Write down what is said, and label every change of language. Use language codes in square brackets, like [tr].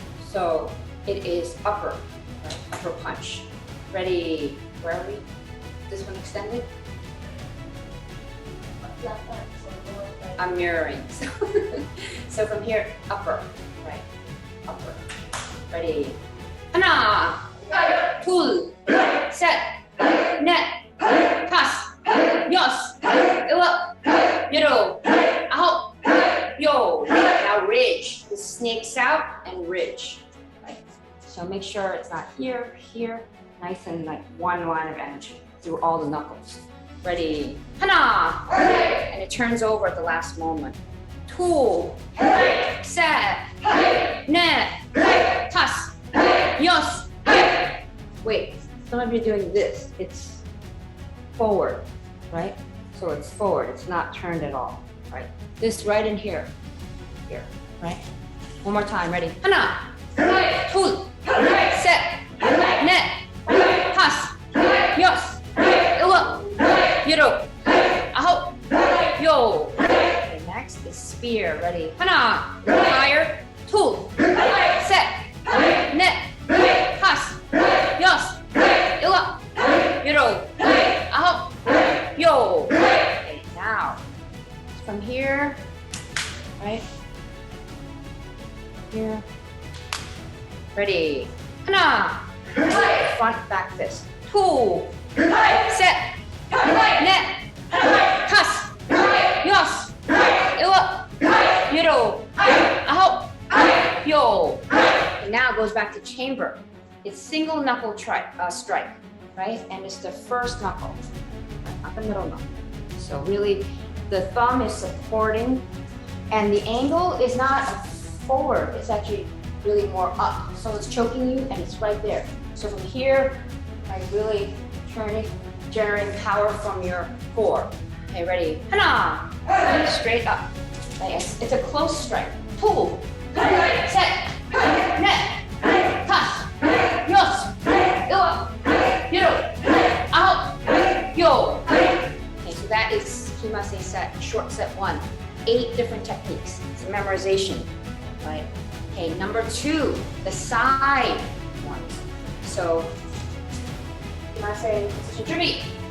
[en] So it is upper, right? Upper punch. Ready? Where are we? This one extended? I'm mirroring. So from here, upper, right? Upper. Ready? [ko] 하나, 둘, 셋, 넷, 다섯, 여섯, 일곱, 여덟, 아홉, 열. [en] Now ridge. This snakes out and ridge. Right? So make sure it's not here, here. Nice and like one line of energy through all the knuckles. Ready? [ko] 하나. [en] And it turns over at the last moment. [ko] 둘, 셋, 넷, 다섯, 여섯. [en] Wait, some of you are doing this. It's forward, right? So it's forward. It's not turned at all, right? This right in here, right? One more time. Ready? [ko] 하나, 둘, 셋, 넷, 다섯, 여섯, 일곱, 여덟, 아홉, 열. [en] Okay, next is spear. Ready? [ko] 하나, [en] higher, [ko] 둘, 셋, 넷, 다섯, 여섯, 일곱, 여덟, 아홉, 열. [en] Okay, now from here, right? Here. Ready? [ko] 하나, [en] front back fist. [ko] 둘, 셋, 넷, 다섯, 여섯, 일곱, 여덟, 아홉, 열. [en] And now it goes back to chamber. It's single knuckle strike, right? And it's the first knuckle, not the middle knuckle. So really, the thumb is supporting, and the angle is not forward. It's actually really more up. So it's choking you, and it's right there. So from here, like really turning, generating power from your core. Okay, ready? [ko] 하나, [en] straight up. Okay, it's a close strike. [ko] 둘, 셋, 넷, 다섯, 여섯, 일곱, 여덟, 아홉, 열. [en] Okay, so that is Kima set, short set 1. 8 different techniques. It's a memorization, right? Okay, number 2, the side one. So, Kima position [ko] 준비.